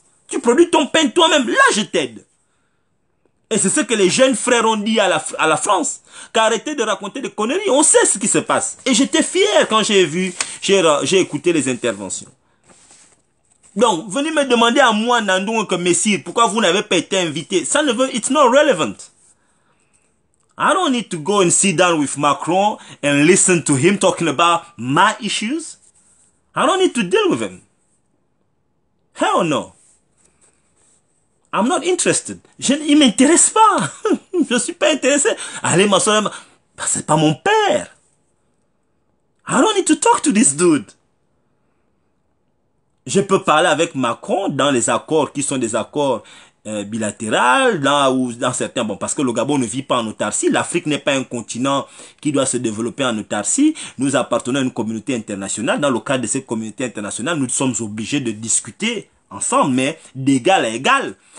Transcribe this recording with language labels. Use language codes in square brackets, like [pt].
[fr] Tu produis ton pain toi-même. Là, je t'aide. Et c'est ce que les jeunes frères ont dit à la France. Qu'arrêtez de raconter des conneries. On sait ce qui se passe. Et j'étais fier quand j'ai écouté les interventions. Donc, venez me demander à moi, Nandou, que Messire, pourquoi vous n'avez pas été invité. Ça ne veut, [en] it's not relevant. I don't need to go and sit down with Macron and listen to him talking about my issues. I don't need to deal with him. Hell no. I'm not interested. [fr] Il m'intéresse pas. Je suis pas intéressé. Allez, ma soeur, c'est pas mon père. [en] I don't need to talk to this dude. [fr] Je peux parler avec Macron dans les accords qui sont des accords bilatéral, dans certains, bon, parce que le Gabon ne vit pas en autarcie, l'Afrique n'est pas un continent qui doit se développer en autarcie, nous appartenons à une communauté internationale, dans le cadre de cette communauté internationale, nous sommes obligés de discuter ensemble, mais d'égal à égal.